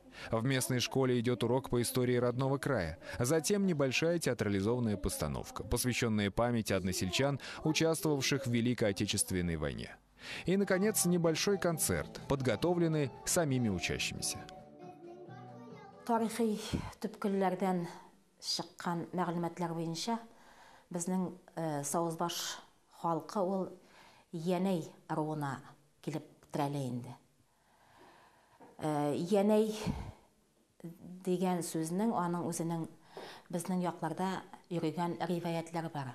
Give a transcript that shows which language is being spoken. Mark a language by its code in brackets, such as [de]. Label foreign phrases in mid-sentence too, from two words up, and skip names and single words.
[ru] В местной школе идет урок по истории родного края, затем небольшая театрализованная постановка, посвященная памяти односельчан, участвовавших в Великой Отечественной войне. И, наконец, небольшой концерт, подготовленный самими учащимися. [tt] шыққан мәгълүматлар буенча, безнең Савызбаш халкы ул Янәй руына килеп терәлә инде. Янәй дигән сүзнең, аның үзенең безнең якларда йөргән риваятлар бар.